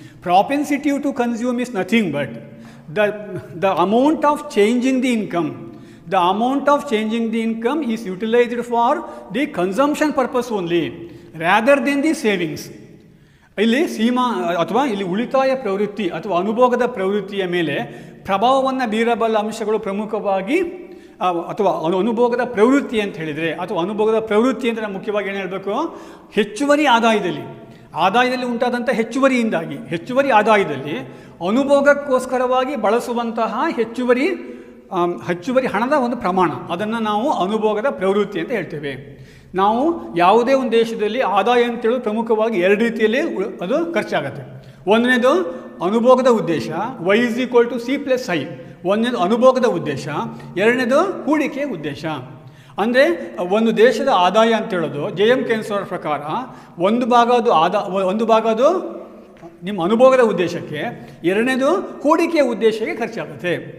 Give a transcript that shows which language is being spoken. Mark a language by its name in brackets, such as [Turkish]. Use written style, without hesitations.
[English] Propensity to consume is nothing but the amount of changing the income. The amount of changing the income is utilized for the consumption purpose only rather than the savings. [Kannada] ಇಲ್ಲಿ ಇಲ್ಲಿ ಉಳಿತಾಯ ಪ್ರವೃತ್ತಿ ಅಥವಾ ಅನುಭೋಗದ ಪ್ರವೃತ್ತಿಯ ಮೇಲೆ ಪ್ರಭಾವವನ್ನು ಬೀರಬಲ್ಲ ಅಂಶಗಳು ಪ್ರಮುಖವಾಗಿ ಅಥವಾ ಅನುಭೋಗದ ಪ್ರವೃತ್ತಿ ಅಂತ ಹೇಳಿದರೆ, ಅಥವಾ ಅನುಭೋಗದ ಪ್ರವೃತ್ತಿ ಅಂತ ನಾವು ಮುಖ್ಯವಾಗಿ ಏನು ಹೇಳಬೇಕು, ಹೆಚ್ಚುವರಿ ಆದಾಯದಲ್ಲಿ ಉಂಟಾದಂಥ ಹೆಚ್ಚುವರಿ ಆದಾಯದಲ್ಲಿ ಅನುಭೋಗಕ್ಕೋಸ್ಕರವಾಗಿ ಬಳಸುವಂತಹ ಹೆಚ್ಚುವರಿ ಹಣದ ಒಂದು ಪ್ರಮಾಣ, ಅದನ್ನು ನಾವು ಅನುಭೋಗದ ಪ್ರವೃತ್ತಿ ಅಂತ ಹೇಳ್ತೇವೆ. ನಾವು ಯಾವುದೇ ಒಂದು ದೇಶದಲ್ಲಿ ಆದಾಯ ಅಂತೇಳಿ ಪ್ರಮುಖವಾಗಿ ಎರಡು ರೀತಿಯಲ್ಲಿ ಅದು ಖರ್ಚಾಗುತ್ತೆ. ಒಂದನೇದು ಅನುಭೋಗದ ಉದ್ದೇಶ, [English] Y is equal to C plus I. [Kannada] ಒಂದನೇದು ಅನುಭೋಗದ ಉದ್ದೇಶ, ಎರಡನೇದು ಹೂಡಿಕೆ ಉದ್ದೇಶ. ಅಂದರೆ ಒಂದು ದೇಶದ ಆದಾಯ ಅಂತೇಳೋದು J.M. Keynes ಅವರ ಪ್ರಕಾರ ಒಂದು ಭಾಗ ಅದು ನಿಮ್ಮ ಅನುಭೋಗದ ಉದ್ದೇಶಕ್ಕೆ, ಎರಡನೇದು ಹೂಡಿಕೆಯ ಉದ್ದೇಶಕ್ಕೆ ಖರ್ಚಾಗುತ್ತೆ.